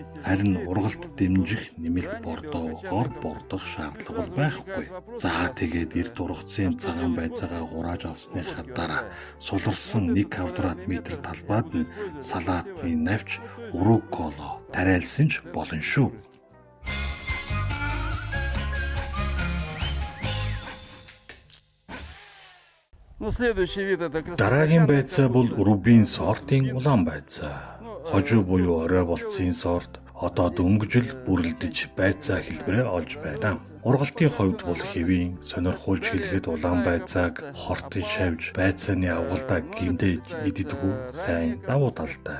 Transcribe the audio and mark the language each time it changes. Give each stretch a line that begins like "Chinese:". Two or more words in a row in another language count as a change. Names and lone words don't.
Mongolian: Харин ургалт дэмжих нэмэлт бордоогоор бордох шаардлага бол байхгүй. За тэгээд эрт ургацын цагаан байцаагаа хурааж авсныхаа дараа суларсан 1 квадрат метр талбайд нь салаатны навч урукколо тариалсан ч болно шүү.
Russian: Ну, следующий вид это
Mongolian: Дараагийн байцаа бол рубин сортын улаан байцаа. Хожуу буюу орой болцсон сорт одоо дөнгөжл бүрэлдэж байцаа хэлбэрээ олж байна. Ургалтын хувьд бол хэвийн сонирхуулж хэлэхэд улаан байцааг хортон шавж байцааны авгалдаа гимдэж идэггүй сайн давуу талтай.